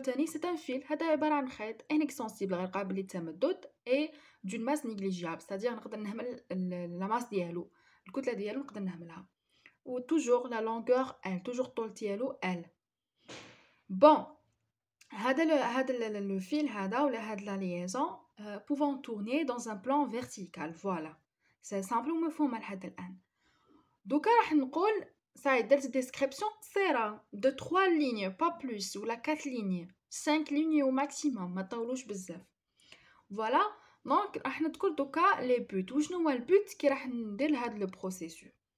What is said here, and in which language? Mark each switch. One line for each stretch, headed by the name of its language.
French: C'est un fil, inextensible et d'une masse négligeable, c'est-à-dire la masse ديالو,
Arabic: الكتلة ديالو نقدر نهملها.
French: Ou toujours la longueur L, toujours
Arabic: طول ديالو
French: L. Bon, le fil la liaison pouvant tourner dans un plan vertical, voilà. C'est simple
Arabic: ومفهوم لحد الآن. دوكا راح نقول صاي درت description قصيرة
French: de 3 lignes pas plus
Arabic: ولا 4 lignes 5 lignes au maximum ما طولوش بزاف.
French: Voilà, donc راح نذكر دوكا les buts.
Arabic: وشنو هو البوت كي راح ندير لهاد le processus.